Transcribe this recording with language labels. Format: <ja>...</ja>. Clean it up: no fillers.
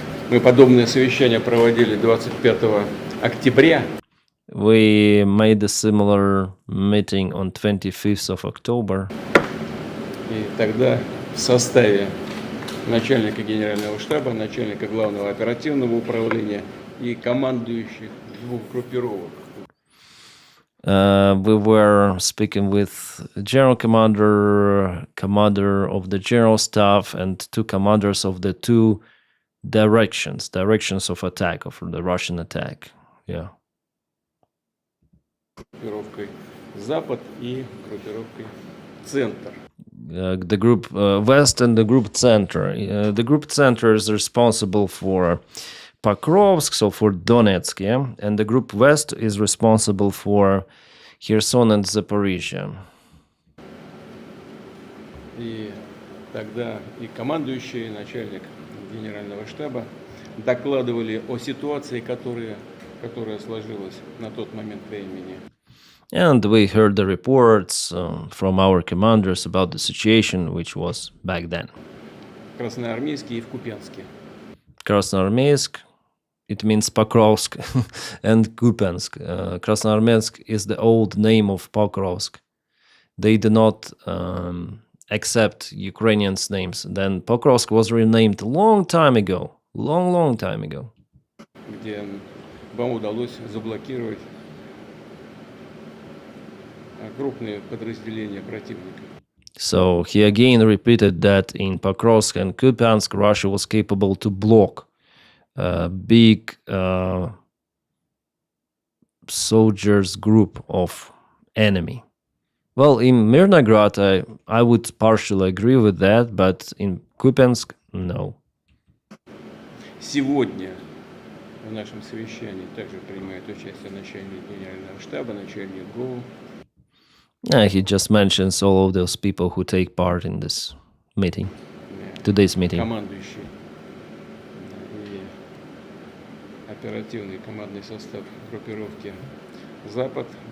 <ru>Мы подобное совещание проводили 25 октября.</ru> <en>We made a similar meeting on 25th of October.</en> <ru>И тогда в составе начальника генерального штаба, начальника главного оперативного управления и командующих 2 группировок.</ru> <en>We were speaking with general commander, commander of the general staff, and 2 commanders of the 2 directions of attack, of the Russian attack. Yeah.</en> <ru>Группировкой Запад и группировкой Центр.</ru> <en>The group West and the group Center. The group Center is responsible for Pokrovsk, so for Donetsk, yeah? And the group West is responsible for Kherson and Zaporizhia.</en> <ru>И тогда и командующий, и начальник генерального штаба докладывали о ситуации, которая сложилась на тот момент времени.</ru> <en>And we heard the reports from our commanders about the situation which was back then.</en> <ru>В Красноармейске и в Купянске.</ru> <en>Krasnoarmeysk, it means Pokrovsk, and Kupiansk. Krasnoarmeysk is the old name of Pokrovsk. They do not accept Ukrainians' names. Then Pokrovsk was renamed a long time ago. Long time ago.</en> <ru>Где вам удалось заблокировать крупные подразделения противника.</ru> <en>So he again repeated that in Pokrovsk and Kupiansk, Russia was capable to block a big soldiers group of enemy. Well, in Mirnograd, I would partially agree with that, but in Kupiansk, no.</en> <ru>Сегодня в нашем совещании также принимает участие начальник генерального штаба, начальник ГОУ.</ru> <en>He just mentions all of those people who take part in this meeting, today's meeting.</en> <ru>Командующий и оперативный командный состав группировки «Запад».</ru>